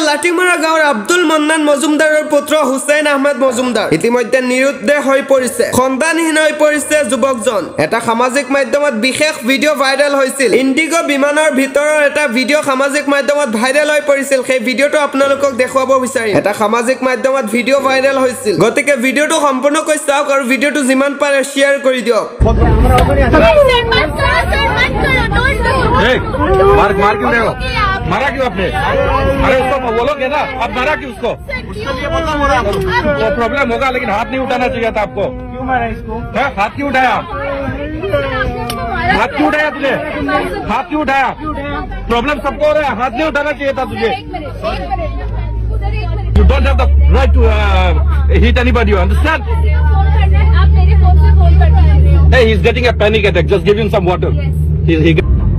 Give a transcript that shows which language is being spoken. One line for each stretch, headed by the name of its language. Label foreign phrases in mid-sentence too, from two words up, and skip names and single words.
Assamese: লাটিমাৰা গাঁৱৰ আব্দুল মন্নান মজুমদাৰৰ পুত্ৰ হুছেইন আহমদ মজুমদাৰ ইতিমধ্যে নিৰুদ্দেশ হৈ পৰিছে সন্ধানহীন হৈ পৰিছে যুৱকজন এটা সামাজিক মাধ্যমত বিশেষ ভিডিঅ' ভাইৰেল হৈছিল ইণ্ডিগো বিমানৰ ভিতৰৰ এটা ভিডিঅ' সামাজিক মাধ্যমত ভাইৰেল হৈ পৰিছিল সেই ভিডিঅ'টো আপোনালোকক দেখুৱাব বিচাৰিম এটা সামাজিক মাধ্যমত ভিডিঅ' ভাইৰেল হৈছিল গতিকে ভিডিঅ'টো সম্পূৰ্ণকৈ চাওক আৰু ভিডিঅ'টো যিমান পাৰে শ্বেয়াৰ কৰি দিয়ক
Hindi: मार क्यों रहे हो मारा क्यों आपने अरे उसको बोलोगे ना अब मारा क्यों उसको वो प्रॉब्लम होगा लेकिन हाथ नहीं उठाना चाहिए था आपको क्यों मारा इसको हाथ क्यों उठाया हाथ क्यों उठाया तुझे हाथ क्यों उठाया प्रॉब्लम सबको हो रहा है हाथ नहीं उठाना चाहिए था तुझे
English: You don't have the right to hit anybody, you understand? Hey, he's getting a panic attack. Just give him some water. He